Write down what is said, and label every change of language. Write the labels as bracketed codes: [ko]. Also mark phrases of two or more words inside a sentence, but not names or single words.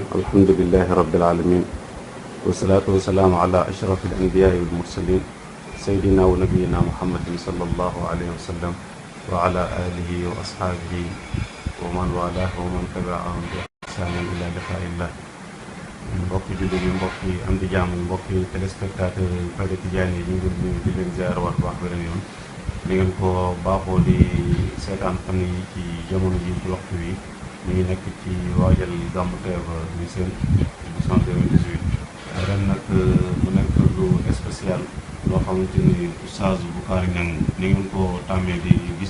[ar] الحمد لله رب العالمين، والصلاة والسلام على أشرف الأنبياء والمرسلين سيدنا ونبينا محمد صلى الله عليه وسلم وعلى آله وأصحابه ومن والاه ومن تبعهم بإحسان إلى لقاء الله. [wo] mbokki jullit yi mbokki am di jàmm mbokki téléspectateur Fayda Tidiane yi ñu ngi nuyu di leen ziar war baax beneen yoon ni ngeen ko baaxoo di seetaan fan yi ci jamono ji ci waxtu wi ñu ngi nekk ci waajal gàmmu Taïba ñu seen édition 2018 ren nag mu nekk lu spécial loo xamante ni Oustaz Boucary Niang ni ngeen ko tàmmee di gis